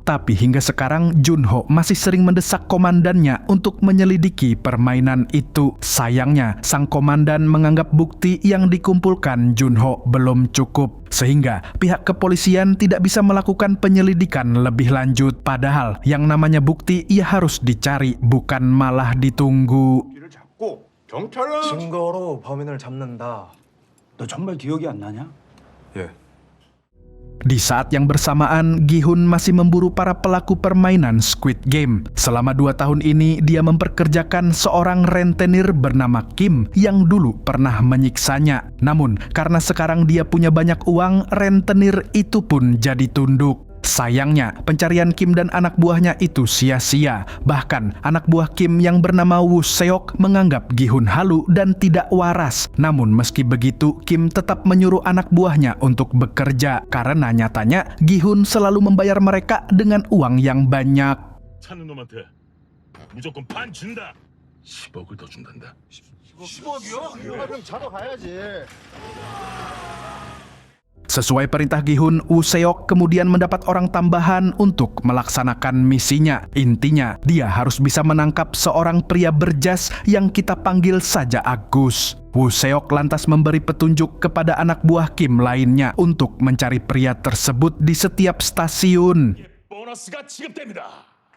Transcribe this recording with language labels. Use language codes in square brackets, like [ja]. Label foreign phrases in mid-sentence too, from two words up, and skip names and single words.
[id] Tapi hingga sekarang, Junho masih sering mendesak komandannya untuk menyelidiki permainan itu. Sayangnya, sang komandan menganggap bukti yang dikumpulkan Junho belum cukup, sehingga pihak kepolisian tidak bisa melakukan penyelidikan lebih lanjut. Padahal yang namanya bukti ia harus dicari, bukan malah ditunggu. [ko] 증거로 범인을 잡는다. 너 정말 기억이 안 나냐? 예. [id] Di saat yang bersamaan, Gi-hun masih memburu para pelaku permainan Squid Game. Selama 2 tahun ini, dia memperkerjakan seorang rentenir bernama Kim yang dulu pernah menyiksanya. Namun, karena sekarang dia punya banyak uang, rentenir itu pun jadi tunduk. Sayangnya, pencarian Kim dan anak buahnya itu sia-sia. Bahkan, anak buah Kim yang bernama Woo Seok menganggap Gi-hun halu dan tidak waras. Namun meski begitu, Kim tetap menyuruh anak buahnya untuk bekerja. Karena nyatanya, Gi-hun selalu membayar mereka dengan uang yang banyak. [ko] 찾는 놈한테 무조건 반 준다. 10억을 더 준단다. 10억이요? 그럼 자러 가야지. [id] Sesuai perintah Gi-hun, Woo Seok kemudian mendapat orang tambahan untuk melaksanakan misinya. Intinya, dia harus bisa menangkap seorang pria berjas yang kita panggil saja Agus. Woo Seok lantas memberi petunjuk kepada anak buah Kim lainnya untuk mencari pria tersebut di setiap stasiun. [ko] 보너스가 지급됩니다.